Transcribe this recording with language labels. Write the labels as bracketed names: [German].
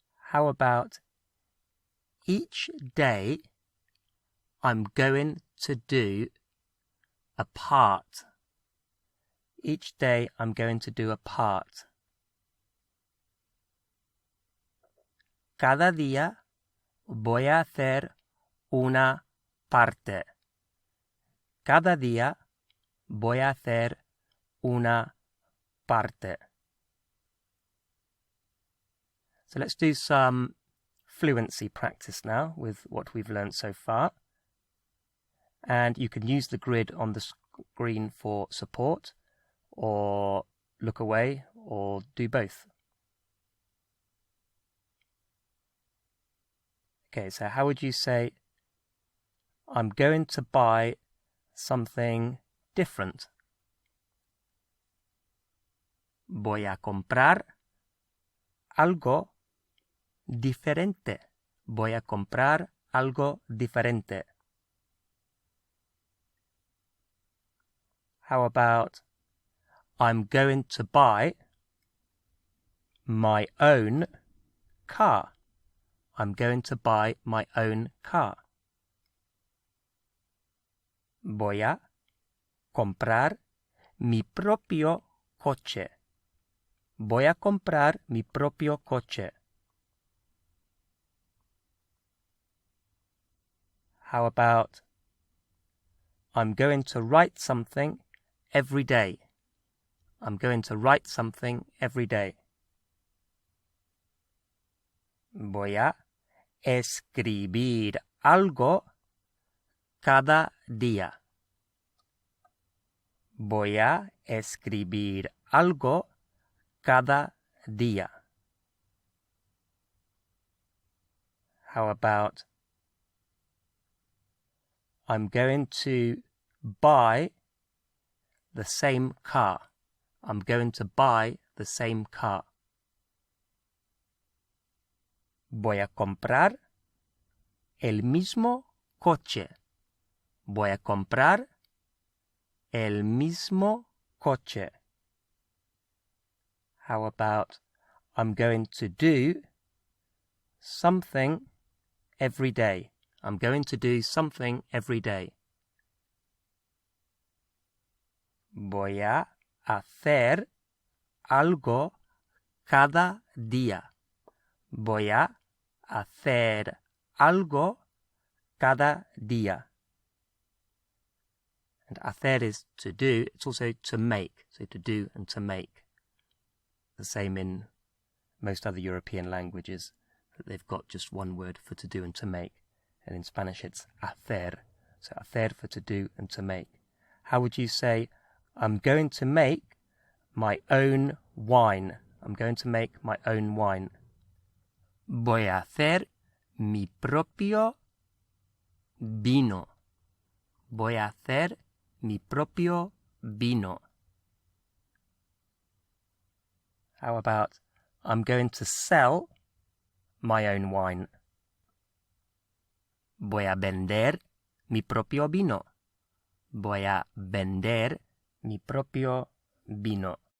[English] How about each day I'm going to do a part? Each day I'm going to do a part. [Spanish] Cada día voy a hacer una parte. Cada día voy a hacer una parte. [English] So let's do some fluency practice now with what we've learned so far. And you can use the grid on the screen for support, or look away, or do both. Okay, so how would you say, I'm going to buy something different? [Spanish] Voy a comprar algo diferente. Voy a comprar algo diferente. [English] How about I'm going to buy my own car? I'm going to buy my own car. [Spanish] Voy a comprar mi propio coche. Voy a comprar mi propio coche. [English] How about I'm going to write something every day. I'm going to write something every day. [Spanish] Voy a escribir algo cada día. Voy a escribir algo cada día. [English] How about I'm going to buy the same car. I'm going to buy the same car. [Spanish] Voy a comprar el mismo coche. Voy a comprar el mismo coche. [English] How about I'm going to do something every day. I'm going to do something every day. [Spanish] Voy a hacer algo cada día. Voy a hacer algo cada día. [English] And hacer is to do. It's also to make. So to do and to make. The same in most other European languages, that they've got just one word for to do and to make. And in Spanish it's hacer. So hacer for to do and to make. How would you say, I'm going to make my own wine. I'm going to make my own wine. [Spanish] Voy a hacer mi propio vino. Voy a hacer mi propio vino. [English] How about I'm going to sell my own wine. [Spanish] Voy a vender mi propio vino. Voy a vender mi propio vino.